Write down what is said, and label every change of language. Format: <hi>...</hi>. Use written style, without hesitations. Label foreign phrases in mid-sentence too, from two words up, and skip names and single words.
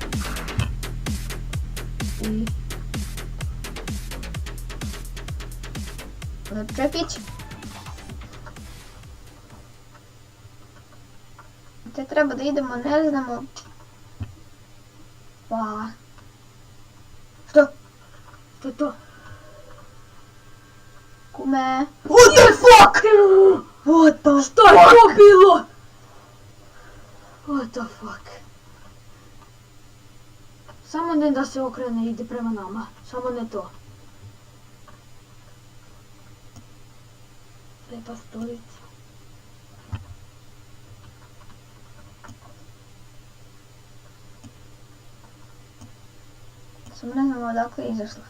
<hr>I... Čekić. Te treba da idemo, ne znamo. Pa... Što? Što je to? Kume...</hr> <en>What the fuck? What the</en> <hr>Što je to bilo?</hr> <en>What the fuck?</en> <hr>Samo ne da se okrene i ide prema nama. Samo ne to. Lijepa stolica. Samo ne znamo odakle je izašla.</hr>